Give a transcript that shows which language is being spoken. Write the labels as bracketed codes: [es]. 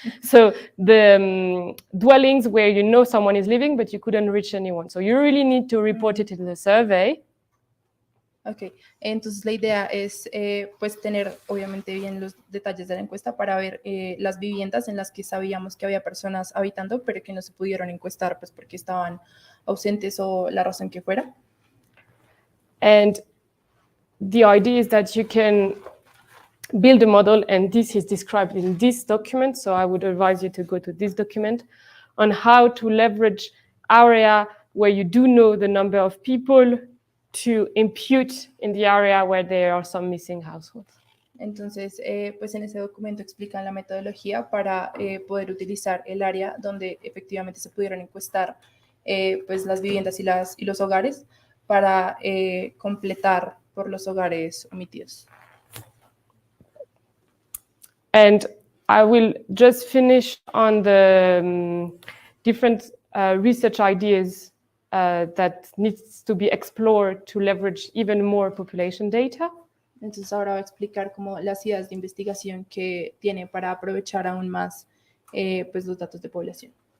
[en] So the dwellings where you know someone is living, but you couldn't reach anyone. So you really need to report it in the survey. [es] Ok, entonces la idea es pues tener obviamente bien los detalles de la encuesta para ver las viviendas en las que sabíamos que había personas habitando, pero que no se pudieron encuestar pues porque estaban ausentes o la razón que fuera. [en] And the idea is that you can build a model, and this is described in this document, so I would advise you to go to this document, on how to leverage area where you do know the number of people to impute in the area where there are some missing households. [es] Entonces, pues en ese documento explican la metodología para poder utilizar el área donde efectivamente se pudieron encuestar pues las viviendas y los hogares para completar por los hogares omitidos. [en] And I will just finish on the different research ideas that needs to be explored to leverage even more population data. [es] Entonces ahora voy a explicar como las ideas de investigación que tiene para aprovechar aún más pues los datos de población.